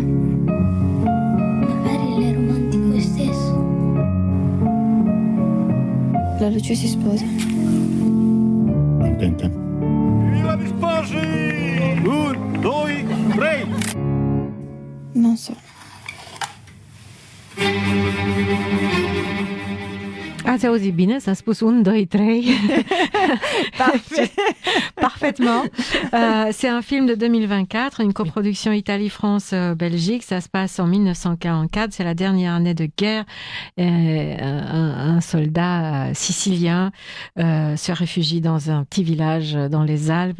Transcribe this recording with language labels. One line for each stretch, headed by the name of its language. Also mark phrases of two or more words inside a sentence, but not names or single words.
Italian: Magari lei è romantico e stesso. La Lucia si sposa. Contenta? Viva gli sposi! 1, 2, 3! Non so.
Romanian: Ați auzit bine? S-a spus 1, 2, 3.
French: Parfait. Parfaitement. C'est un film de 2024, une coproduction Italie-France-Belgique. Ça se passe en 1944. C'est la dernière année de guerre. Un soldat sicilien se réfugie dans un petit village dans les Alpes.